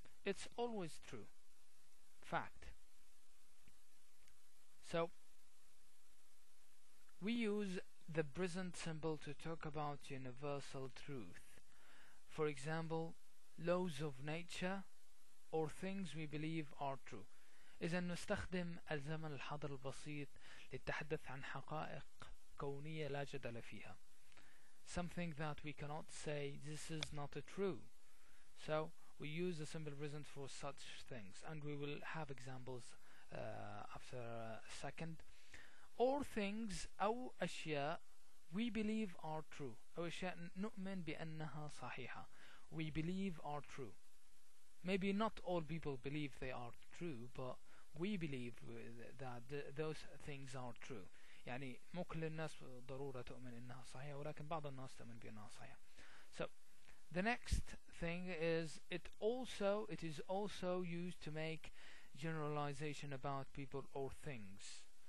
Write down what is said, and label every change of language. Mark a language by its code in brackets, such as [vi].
[en] It's always true. Fact. So we use the present symbol to talk about universal truth. For example, laws of nature or things we believe are true. [ar] إذا نستخدم الزمن الحاضر البسيط للتحدث عن حقائق كونية لا جدل فيها. [en] Something that we cannot say this is not true. So we use the simple present for such things, and we will have examples after a second. Or things [ar] أو أشياء [en] we believe are true. [ar] أو أشياء نؤمن بأنها صحيحة. [en] We believe are true. Maybe not all people believe they are true, but we believe that those things are true. [ar] يعني مو كل الناس ضرورة تؤمن إنها صحيحة, ولكن بعض الناس تؤمن بأنها صحيحة. [en] So the next thing is it is also used to make generalization about people or things.